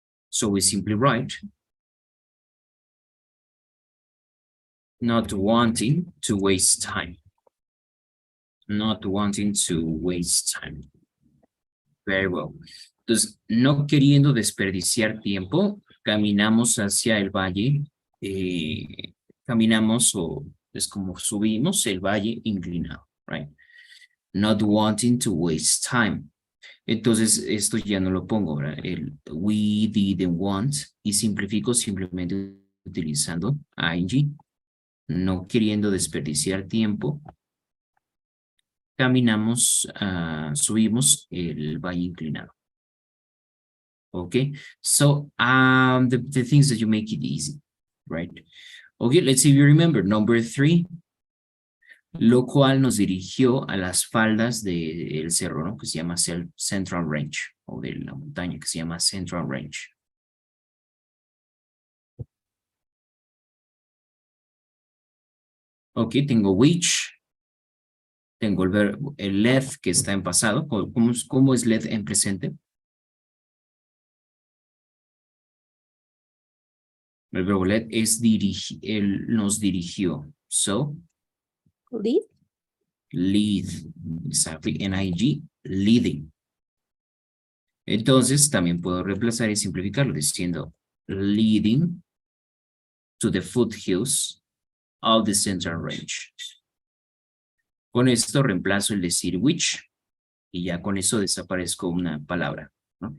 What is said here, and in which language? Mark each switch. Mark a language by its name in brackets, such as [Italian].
[English] So we simply write, not wanting to waste time. Not wanting to waste time. Very well. [Spanish] Entonces, no queriendo desperdiciar tiempo, caminamos hacia el valle, caminamos o es como subimos el valle inclinado, right? [English] Not wanting to waste time. [Spanish] Entonces, esto ya no lo pongo, ¿verdad? El we didn't want y simplifico simplemente utilizando ing, no queriendo desperdiciar tiempo. Caminamos, subimos el valle inclinado. [English] Okay, so the things that you make it easy, right? Okay, let's see if you remember. Number 3, [Spanish] lo cual nos dirigió a las faldas del cerro, ¿no? Que se llama Central Range, o de la montaña que se llama Central Range. Ok, tengo which, tengo el verbo, el led que está en pasado. ¿Cómo es led en presente? El verbo led es nos dirigió. [English] So, Lead. lead, exactly, N-I-G, leading. [Spanish] Entonces, también puedo reemplazar y simplificarlo diciendo [English] leading to the foothills of the Central Range. [Spanish] Con esto reemplazo el decir which y ya con eso desaparezco una palabra, ¿no?